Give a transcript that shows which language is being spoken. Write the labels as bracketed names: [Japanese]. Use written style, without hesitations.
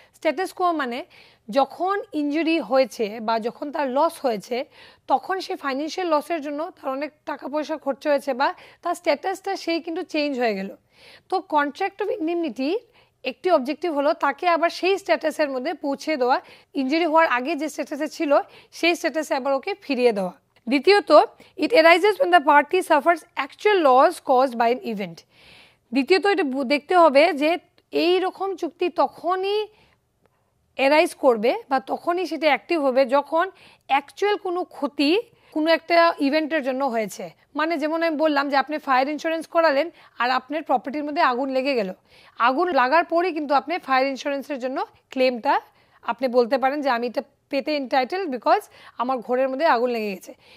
[Bangla] Status কো মানে যখন injury হয়েছে বা যখন তার লস হয়েছে তখন সে ফাইন্যান্সিয়াল লসের জন্য তার অনেক টাকা পয়সা খরচ হয়েছে বা তার স্ট্যাটাসটা সেই কিন্তু চেঞ্জ হয়ে গেল। তো কন্ট্রাক্ট অফ ইনডেমনিটি একটি অবজেক্টিভ হলো তাকে আবার সেই স্ট্যাটাসের মধ্যে পৌঁছে দেওয়া, ইনজুরি হওয়ার আগে যে স্ট্যাটাসে ছিল সেই স্ট্যাটাসে আবার ওকে ফিরিয়ে দেওয়া। [English] দ্বিতীয়ত, it arises when the party suffers actual loss caused by an event। [Bangla] দ্বিতীয়ত এটা দেখতে হবে যে এই রকম চুক্তি তখনই অ্যারাইজ করবে বা তখনই সেটা অ্যাক্টিভ হবে যখন অ্যাকচুয়াল কোনো ক্ষতি কোনো একটা ইভেন্টের জন্য হয়েছে। মানে যেমন আমি বললাম যে আপনি ফায়ার ইন্স্যুরেন্স করালেন আর আপনার প্রপার্টির মধ্যে আগুন লেগে গেল, আগুন লাগার পরেই কিন্তু আপনি ফায়ার ইন্স্যুরেন্সের জন্য ক্লেমটা আপনি বলতে পারেন যে আমি এটা পেতে এন্টাইটেল বিকজ আমার ঘরের মধ্যে আগুন লেগে গেছে।